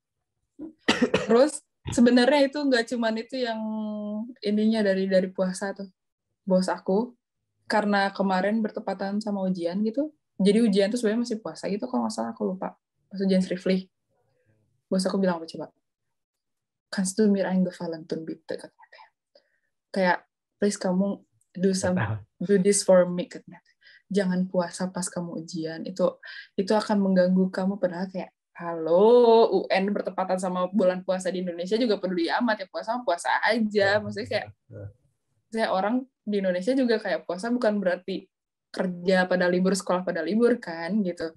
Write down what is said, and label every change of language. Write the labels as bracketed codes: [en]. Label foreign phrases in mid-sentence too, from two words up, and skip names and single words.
[id] Terus sebenarnya itu nggak cuman itu yang ininya dari puasa tuh. Bos aku karena kemarin bertepatan sama ujian gitu. Jadi ujian tuh sebenarnya masih puasa gitu kalau nggak salah, aku lupa. Pas ujian skripsi. Bos aku bilang apa coba? [de] Kannst du mir eingefallen tun bitte, [id] katanya. Kayak please kamu [en] do this for me, [id] katanya. Jangan puasa pas kamu ujian, itu akan mengganggu kamu. Padahal kayak halo, UN bertepatan sama bulan puasa di Indonesia juga peduli amat ya, puasa puasa aja. Maksudnya kayak saya orang di Indonesia juga kayak puasa bukan berarti kerja pada libur, sekolah pada libur kan gitu.